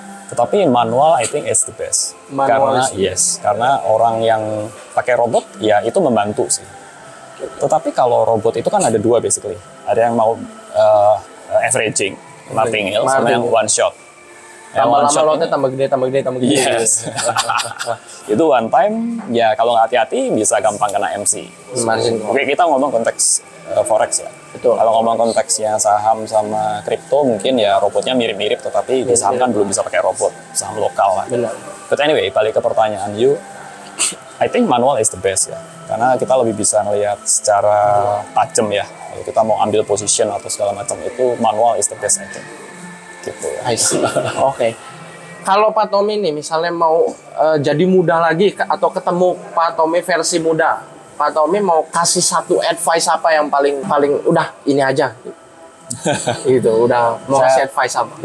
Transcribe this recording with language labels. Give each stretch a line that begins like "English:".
Indonesian: Tetapi
English: manual I think is the best.
Indonesian: Karena orang yang pakai robot ya itu membantu sih. Tetapi kalau robot itu kan ada dua basically. Ada yang mau averaging, martingale, sama yang one shot. Tambah lama lotnya tambah gede.
English: Yes.
Indonesian: Itu one time, ya kalau nggak hati-hati bisa gampang kena MC. Oke, kita ngomong konteks forex ya. Betul. Kalau ngomong konteksnya saham sama kripto, mungkin ya robotnya mirip-mirip, tetapi di saham kan belum bisa pakai robot, saham lokal lah. Benar.
English: But anyway,
Indonesian: balik ke pertanyaan
English: you, I think manual is the best ya.
Indonesian: Karena kita lebih bisa ngelihat secara tajam ya. Kalau kita mau ambil position atau segala macam itu,
English: manual is the best I think.
Indonesian: Gitu ya.
English: I see.
Indonesian: Oke. Kalau Pak Tommy nih misalnya mau jadi muda lagi atau ketemu Pak Tommy versi muda, Pak Tommy mau kasih satu advice apa yang paling udah ini aja gitu, udah mau kasih advice apa?